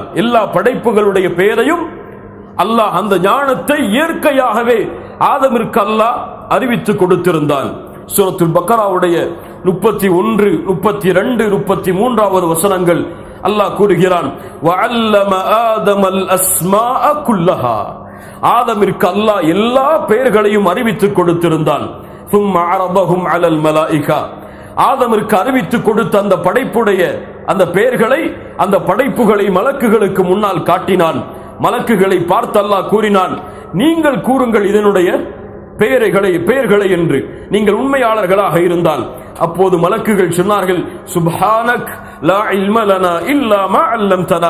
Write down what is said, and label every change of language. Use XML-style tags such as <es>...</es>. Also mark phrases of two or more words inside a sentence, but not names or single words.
<ta>எல்லா படைப்புகளுடைய பெயரையும் அல்லாஹ் அந்த ஞானத்தை இயற்கையாகவே ஆதமிற்கு அல்லாஹ் அறிவித்து கொடுத்திருந்தான். சூரத்துல் பக்கராவுடைய 31, 32, 33வது வசனங்கள் அல்லாஹ் கூறுகிறான்,</ta> <ar>وعلم آدم الأسماء كلها.</ar> <ta>ஆதமிற்கு அல்லாஹ் எல்லா பெயர்களையும் அறிவித்து கொடுத்திருந்தான்.</ta> <ar>ثم عرضهم على الملائكة.</ar> <ta>ஆதமிற்கு அறிவித்து கொடுத்த அந்த படைப்புடைய அந்த பெயர்களை, அந்த படைப்புகளை மலக்குகளுக்கு முன்னால் காட்டினான். மலக்குகளை பார்த்து அல்லாஹ் கூறினான், நீங்கள் கூறுங்கள் இதனுடைய பெயர்களை என்று, நீங்கள் உண்மையாளர்களாக இருந்தால். அப்போது மலக்குகள் சொன்னார்கள்,</ta> <ar>سبحانك لا علم لنا إلا ما علمتنا.</ar>